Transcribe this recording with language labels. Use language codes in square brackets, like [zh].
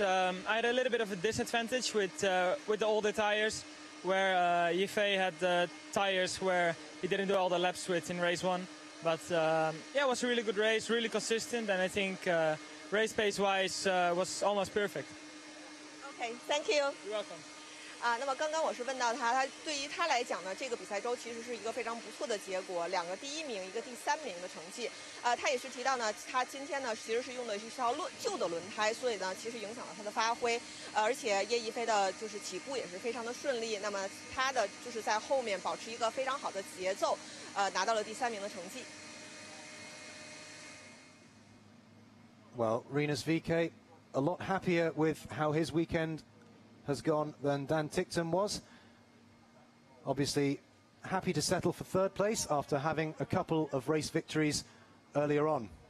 [en] I had a little bit of a disadvantage with the older tires, where Yifei had tires where he didn't do all the laps with in race 1. But yeah, it was a really good race, really consistent, and I think race pace-wise was almost perfect. Okay, thank you. You're welcome. [zh] 那么刚刚我是问到他对于他来讲呢，这个比赛周其实是一个非常不错的结果，2个第1名，1个第3名的成绩。他也是提到呢，他今天呢其实是用的是一条旧的轮胎，所以呢其实影响了他的发挥。而且叶一飞的就是起步也是非常的顺利，那么他的就是在后面保持一个非常好的节奏，拿到了第3名的成绩。 [en] Well, Rinus VeeKay a lot happier with how his weekend has gone than Dan Ticktum was. Obviously happy to settle for 3rd place after having a couple of race victories earlier on.